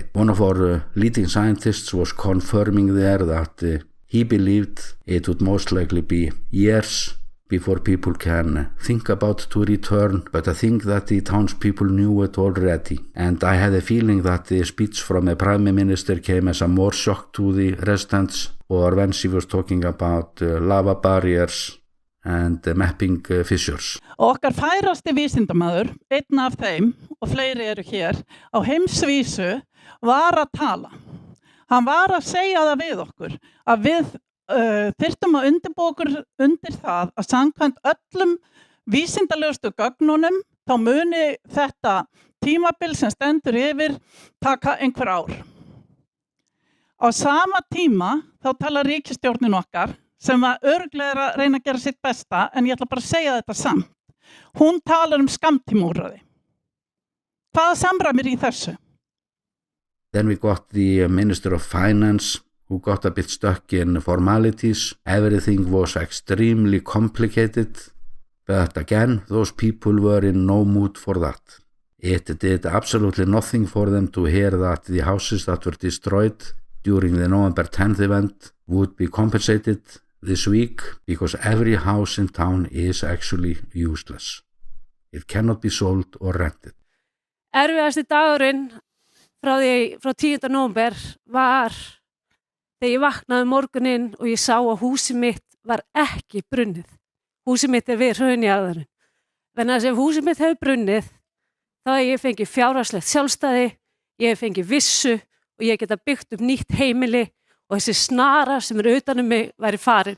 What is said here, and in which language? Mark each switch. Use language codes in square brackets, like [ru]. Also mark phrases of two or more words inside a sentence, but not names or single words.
[en] One of our leading scientists was confirming there that he believed it would most likely be years before people can think about to return, but I think that the townspeople knew it already. And I had a feeling that the speech from the Prime Minister came as a more shock to the residents, or when she was talking about lava barriers and mapping fissures. [is] Okkar færasti vísindamaður, einn af þeim, og fleiri eru hér, á heimsvísu var að tala. Hann var að segja það við okkur, að við þyrftum að undirbúa okkur undir það að samkvæmt öllum vísindalegustu gögnunum, þá muni þetta tímabil sem stendur yfir taka einhver ár. Á sama tíma þá talar ríkisstjórnin okkar, sem var örugglega að reyna að gera sitt besta, en ég ætla bara að segja þetta samt. Hún talar skammtímaúrræði. Hvaða samræmir í þessu? [en] Then we got the Minister of Finance, who got a bit stuck in formalities. Everything was extremely complicated, but again, those people were in no mood for that. It did absolutely nothing for them to hear that the houses that were destroyed during the November 10th event would be compensated this week, because every house in town is actually useless. It cannot be sold or rented. [is] Erfiðasti dagurinn frá 10. nóvember var þegar ég vaknaði morguninn og ég sá að húsið mitt var ekki brunnið. Húsið mitt við hraunjaðarinn. Þannig að ef húsið mitt hefur brunnið, þá hef ég fengið fjárhagslegt sjálfstæði, ég hef fengið vissu og ég geta byggt upp nýtt heimili og þessi snara sem utan mig væri farin.